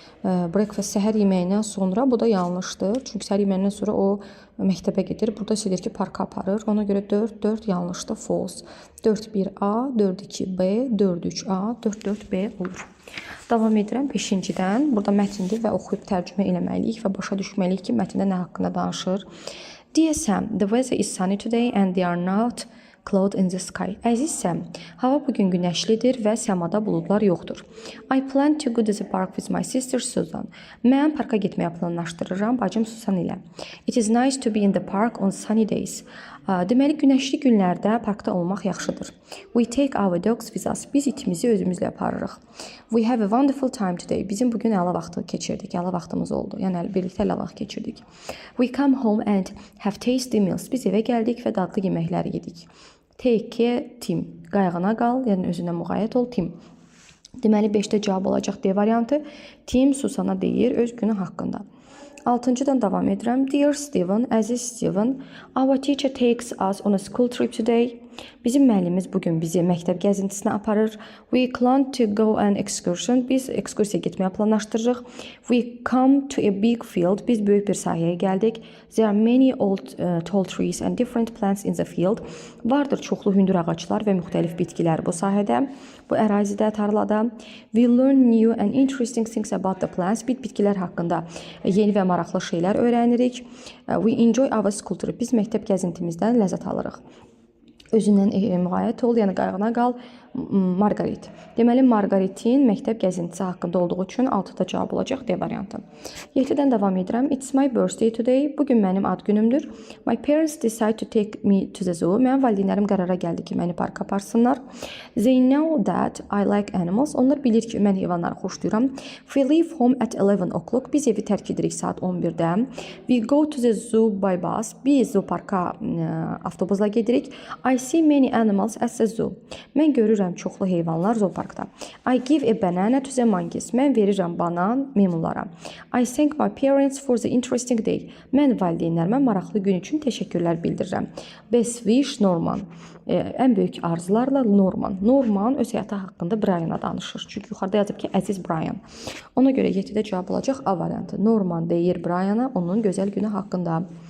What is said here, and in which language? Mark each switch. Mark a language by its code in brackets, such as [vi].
[az] Breakfast səhər yeməyindən sonra, bu da yanlışdır. Çünki səhər yeməyindən sonra o məktəbə gedir. Burada deyir ki, parka aparır. Ona görə 4-4 yanlışdır, false. 4-1A, 4-2B, 4-3A, 4-4B olur. Davam edirəm 5-cidən. Burada mətndir və oxuyub tərcümə eləməliyik və başa düşməliyik ki, mətndə nə haqqında danışır. [en] Dear Sam, the weather is sunny today and they are not cloud in the sky. [az] Əziz Sam, hava bugün günəşlidir və səmada buludlar yoxdur. [en] I plan to go to the park with my sister Susan. [az] Mən parka getməyə planlaşdırıram bacım Susan ilə. [en] It is nice to be in the park on sunny days. [az] Deməli, günəşli günlərdə parkda olmaq yaxşıdır. [en] We take our dogs with us. [az] Biz itimizi özümüzlə aparırıq. [en] We have a wonderful time today. [az] Bizim bugün əla vaxtı keçirdik. Əla vaxtımız oldu. Yəni, birlikdə əla vaxt keçirdik. [en] We come home and have tasty meals. [az] Biz evə gəldik və dadlı yeməklər yedik. [en] Take care, Tim. [az] Qayğına qal, yəni özünə müğayət ol, Tim. Deməli, 5-də cavab olacaq D variantı. Tim Susana deyir öz günü haqqında. 6-cıdan davam edirəm. [en] Dear Steven, [az] əziz Steven, [en] our teacher takes us on a school trip today. [az] Bizim müəllimimiz bugün bizi məktəb gəzintisinə aparır. [en] We plan to go an excursion. [az] Biz ekskursiya getməyə planlaşdırırıq. [en] We come to a big field. [az] Biz böyük bir sahəyə gəldik. [en] There are many old tall trees and different plants in the field. [az] Vardır çoxlu hündür ağaclar və müxtəlif bitkilər bu sahədə, bu ərazidə, tarlada. [en] We learn new and interesting things about the plants. [az] Biz bitkilər haqqında yeni və maraqlı şeylər öyrənirik. [en] We enjoy our school trip. [az] Biz məktəb gəzintimizdən ləzzət alırıq. Özündən müğayət ol, yəni qayğına qal, Margaret. Deməli, Margaretin məktəb gəzintisi haqqında olduğu üçün 6-da cavab olacaq D variantı. 7-dən davam edirəm. [en] It's my birthday today. [az] Bugün mənim ad günümdür. [en] My parents decide to take me to the zoo. [az] Mənim valideynlərim qərara gəldi ki, məni parka aparsınlar. [en] They know that I like animals. [az] Onlar bilir ki, mən heyvanları xoşlayıram. [en] We leave home at 11 o'clock. [az] Biz evi tərk edirik saat 11-də. [en] We go to the zoo by bus. [az] Biz zooparka avtobusla gedirik. [en] I see many animals at the zoo. [az] Mən görürəm çoxlu heyvanlar zooparkda. [en] I give a banana to the monkeys. [az] Mən verirəm banan meymunlara. [en] I thank my parents for the interesting day. [az] Mən valideynlərimə maraqlı gün üçün təşəkkürlər bildirirəm. [en] Best wish, Norman. [az] Ən böyük arzularla Norman. Norman öz həyatı haqqında Brian'a danışır. Çünki yuxarıda yazıb ki, əziz Brian. Ona görə 7-də cavab olacaq A variantı. Norman deyir Brian'a onun gözəl günü haqqında.